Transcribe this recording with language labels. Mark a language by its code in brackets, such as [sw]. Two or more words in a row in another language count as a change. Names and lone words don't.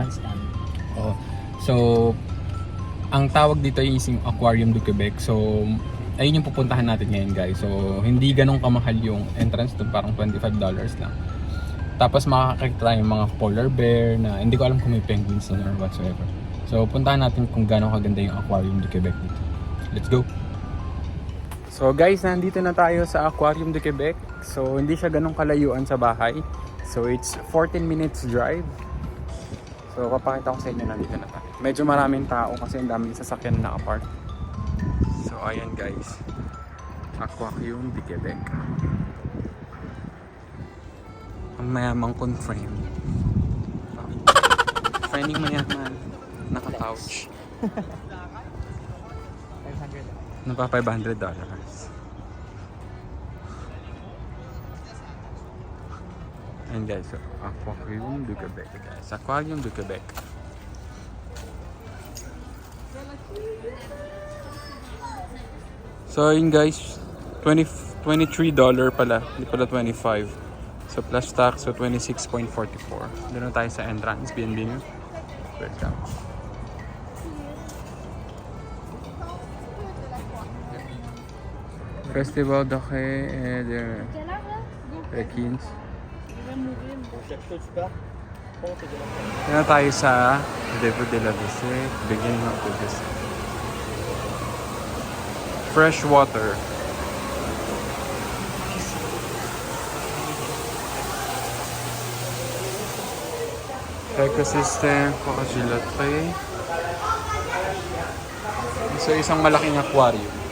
[tl] Oh. So ang tawag dito yung Aquarium du Québec. So ayun yung pupuntahan natin ngayon guys. So hindi ganun kamahal yung entrance doon, parang $25 lang. Tapos makakakita tayo ng mga [en] polar bear [tl] na hindi ko alam kung may penguins na [en] or whatsoever. [tl] So puntahan natin kung gaano kaganda yung Aquarium du Québec dito. [en] Let's go! [tl] So guys, nandito na tayo sa Aquarium du Québec. So hindi siya ganong kalayuan sa bahay. [en] So it's 14 minutes drive. [tl] So papakita ko sa inyo, nandito na tayo. Medyo maraming tao kasi ang daming sasakyan na naka-park. So ayan guys, Aquarium du Québec. Ang mayamang confirm. Finding mayaman. Naka-pouch. 500. Napa $500. [en] And guys, so, [tl] Aquarium du Québec guys. Aquarium du Québec. So yun guys, $23 pala. Hindi pala 25. So [en] plus tax, [tl] so 26.44. Doon na tayo sa entrance. [fr] Bienvenue. Welcome. Festival de Quai et de Requins. [tl] Doon na tayo sa Depot de la Visite, [en] beginning of the visit. Fresh water. Ecosystem, Pacagilatre. [tl] So isang malaking aquarium.